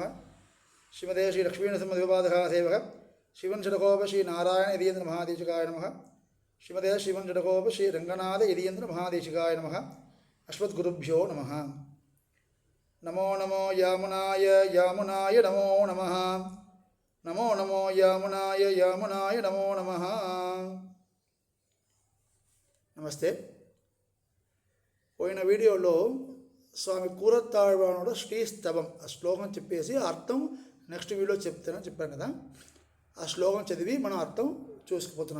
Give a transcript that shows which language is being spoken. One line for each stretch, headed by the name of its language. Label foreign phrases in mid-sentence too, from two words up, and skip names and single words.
Sanskrit: श्रीमते श्री लक्ष्मीनरसिंहदेवपादः सेवक श्रीवंश षडकोप श्री नारायण यदीन्द्र महादेशिकाय नमः। श्रीमते श्रीवंश षडकोप श्री रंगनाथ यदीन्द्र महादेशिकाय नमः। अस्मद्गुरुभ्यो नमः। नमो नमो यामुनाय यामुनाय नमो नमः। नमो नमो यामुनाय यामुनाय नमो नमः।
Telugu: నమస్తే. పోయిన వీడియోలో స్వామి కూరత్తాళ్వానుడు శ్రీస్తవం ఆ శ్లోకం చెప్పేసి అర్థం
English: next video
Telugu: చెప్తానని చెప్పాను కదా. ఆ శ్లోకం చదివి మనం అర్థం చూసుకుపోతున్నాం.